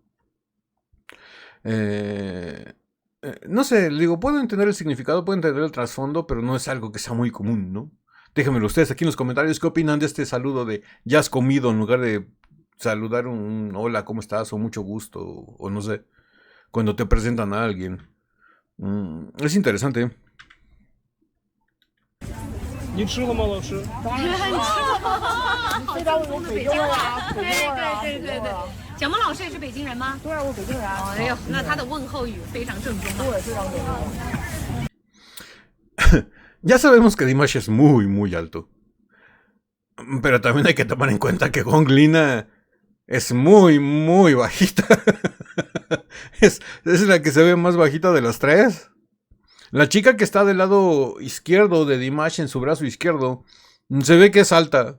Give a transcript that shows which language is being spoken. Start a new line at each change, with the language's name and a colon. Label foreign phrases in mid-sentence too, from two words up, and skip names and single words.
Spanish: No sé, digo, puedo entender el significado, puedo entender el trasfondo, pero no es algo que sea muy común, ¿no? Déjenmelo ustedes aquí en los comentarios qué opinan de este saludo de ya has comido en lugar de saludar un hola, ¿cómo estás? O mucho gusto, o no sé, cuando te presentan a alguien. Es interesante.
Chinese: 你吃了吗，老师？当然吃了，非常有北京味啊，北京味啊。对。蒋萌老师也是北京人吗？对啊，我北京人啊。哎呦，那他的问候语非常正宗啊。对，非常正宗。
Spanish: Ya sabemos que Dimash es muy alto. Pero también hay que tomar en cuenta que Gong Lina es muy bajita. es la que se ve más bajita de las tres. La chica que está del lado izquierdo de Dimash en su brazo izquierdo, se ve que es alta.